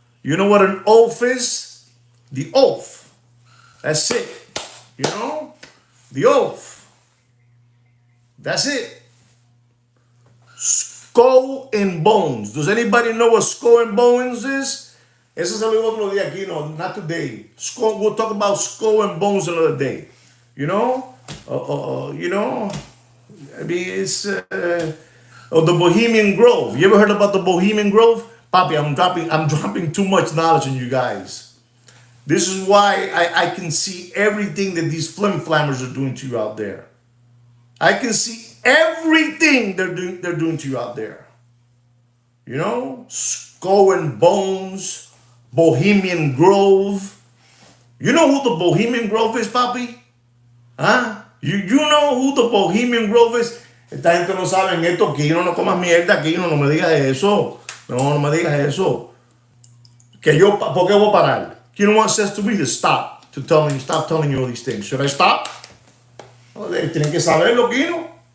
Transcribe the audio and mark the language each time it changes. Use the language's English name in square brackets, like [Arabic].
[English] You know what an oath is? The oath. That's it. You know? The oath. That's it. Skull and bones. Does anybody know what skull and bones is? [Spanish] Eso se lo digo otro día aquí, no, [English] not today. Skull, we'll talk about skull and bones another day. You know? You know? I mean, it's the Bohemian Grove. You ever heard about the Bohemian Grove? Papi, I'm dropping too much knowledge on you guys. This is why I can see everything that these flim flammers are doing to you out there. I can see everything they're doing to you out there. You know, Skull and Bones, Bohemian Grove. You know who the Bohemian Grove is, papi? ¿Ah? You know who the Bohemian Grove is? [Spanish] Esta gente no saben esto, Kino, no comas mierda, Kino, no me digas eso. No me digas eso. Que yo, ¿por qué voy a parar? [English] Kino once says to me to stop, stop telling you all these things. Should I stop? [Spanish] Oh, tienen que saberlo, Kino.